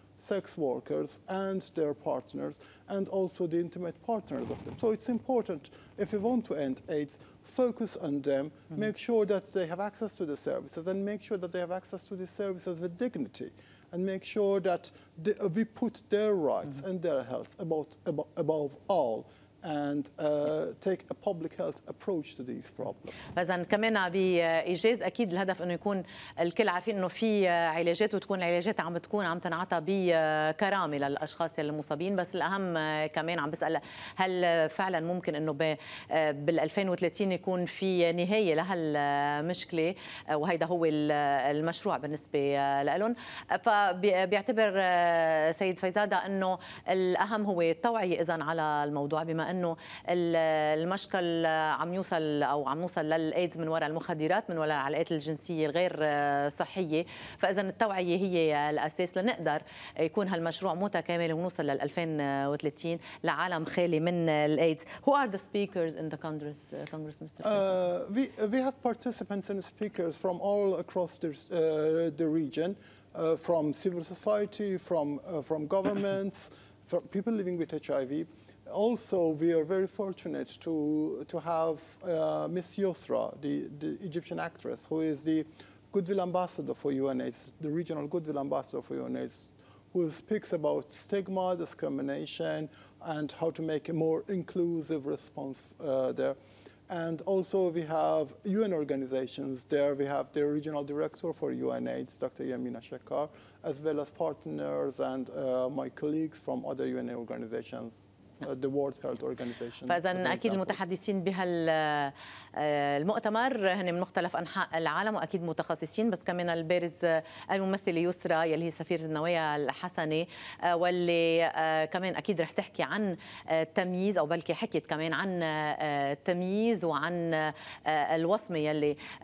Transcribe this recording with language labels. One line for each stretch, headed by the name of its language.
English: sex workers and their partners, and also the intimate partners of them. So it's important, if we want to end AIDS, focus on them, make sure that they have access to the services, and make sure that they have access to the services with dignity, and make sure that we put their rights and their health above all, and take a public health approach to these problems.
Arabic: فإذا كمان بإيجاز أكيد الهدف إنه يكون الكل عارفين إنه في علاجات، وتكون العلاجات عم تنعطى بكرامة للأشخاص المصابين، بس الأهم كمان عم بسأل هل فعلا ممكن إنه بال 2030 يكون في نهاية لهالمشكلة، وهيدا هو المشروع بالنسبة لهم. فبيعتبر سيد فيزاده إنه الأهم هو التوعية إذن على الموضوع، بما انه المشكل عم نوصل للايدز من وراء المخدرات، من وراء العلاقات الجنسيه الغير صحيه. فاذا التوعيه هي الاساس لنقدر يكون هالمشروع متكامل ونوصل لل 2030 لعالم خالي من الايدز.
English: Who are the speakers in the Congress, Mr. We have participants and speakers from all across the region, from civil society, from governments, from people living with HIV. Also, we are very fortunate to have Miss Yusra, the Egyptian actress, who is the Goodwill Ambassador for UNAIDS, the regional Goodwill Ambassador for UNAIDS, who speaks about stigma, discrimination, and how to make a more inclusive response there. And also we have UN organizations there. We have the regional director for UNAIDS, Dr. Yamina Shekar, as well as partners and my colleagues from other UN organizations. The World Health Organization.
Arabic: فإذا أكيد المتحدثين بهالمؤتمر هن من مختلف أنحاء العالم، وأكيد متخصصين، بس كمان البارز الممثلة يسرى يلي هي سفيرة النوايا الحسنة، واللي كمان أكيد رح تحكي عن التمييز، أو بلكي حكيت كمان عن التمييز وعن الوصمة يلي